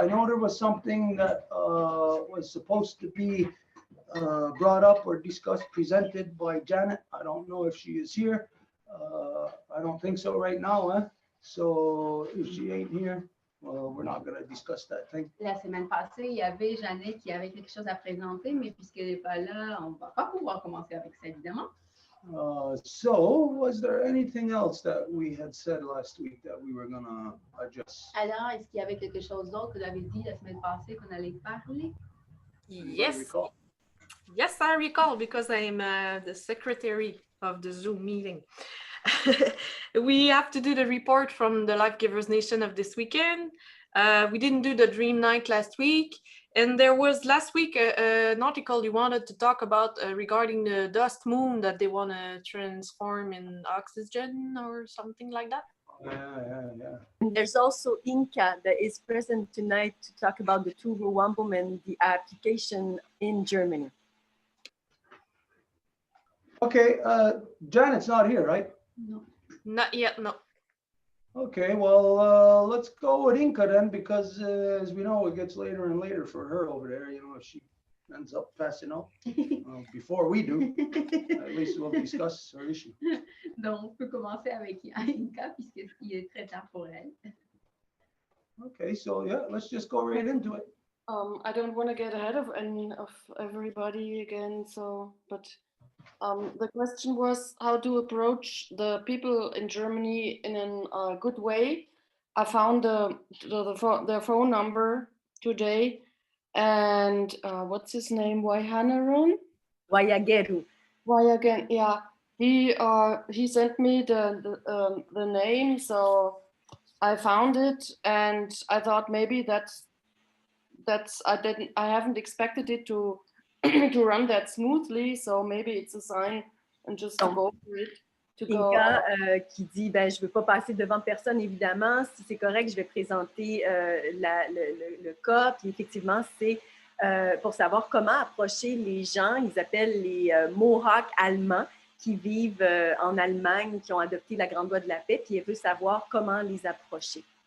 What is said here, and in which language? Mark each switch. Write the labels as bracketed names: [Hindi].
[English] I know there was something that was supposed to be brought up or discussed, presented by Janet. I don't know if she is here. I don't think so right now, huh? So if she ain't here, well, we're not going to discuss that thing. [French] La semaine passée, il y avait Jeannette qui avait quelque chose à présenter, mais puisqu'elle n'est pas là, on ne va pas pouvoir commencer avec ça, évidemment. [English] So was there anything else that we had said last week that we were going to adjust? [French] Alors, est-ce qu'il y avait quelque chose d'autre que vous avez dit la semaine passée qu'on allait parler? [English] Yes. Yes, I recall, because I'm the secretary of the Zoom meeting. We have to do the report from the Life Givers Nation of this weekend. We didn't do the dream night last week. And there was last week an article you wanted to talk about regarding the dust moon that they want to transform in oxygen or something like that. Yeah. And there's also Inca that is present tonight to talk about the two Row Wampum and the application in Germany. Okay, Janet's not here, right? No. Not yet, no. Okay, well, let's go with Inca then, because as we know, it gets later and later for her over there. You know, if she ends up passing out before we do, at least we'll discuss her issue. [French] Donc, on peut commencer avec Inca puisqu'il est très tard pour elle. [English] Okay, so yeah, let's just go right into it. I don't want to get ahead of everybody again, but the question was how to approach the people in Germany in a good way. I found their phone number today, and what's his name? Waihanaron? Wayageru. Why again? Yeah, he sent me the name, so I found it, and I thought maybe I haven't expected it to to run that smoothly, so maybe it's a sign and just to go for it. [French] Inca qui dit ben, je ne veux pas passer devant personne, évidemment. Si c'est correct, je vais présenter le cas. Puis effectivement, c'est pour savoir comment approcher les gens. Ils appellent les Mohawks allemands qui vivent en Allemagne, qui ont adopté la Grande Loi de la Paix, puis ils veulent savoir comment les approcher.